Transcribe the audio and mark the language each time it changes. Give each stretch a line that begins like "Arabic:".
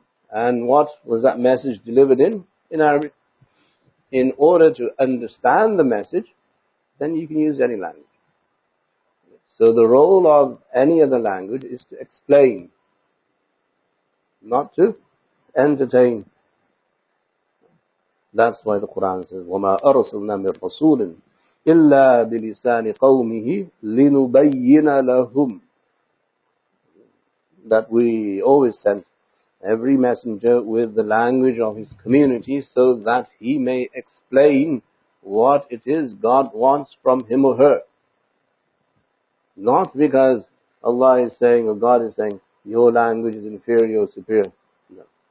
English: And what was that message delivered in? In Arabic. In order to understand the message, then you can use any language. So the role of any other language is to explain, not to entertain. That's why the Quran says,
Arabic: وَمَا أَرْسَلْنَا مِن رَسُولٍ إِلَّا بِلِسَانِ قَوْمِهِ لِنُبَيِّنَ لَهُمْ.
English: That we always send every messenger with the language of his community so that he may explain what it is God wants from him or her. Not because Allah is saying or God is saying your language is inferior or superior. No.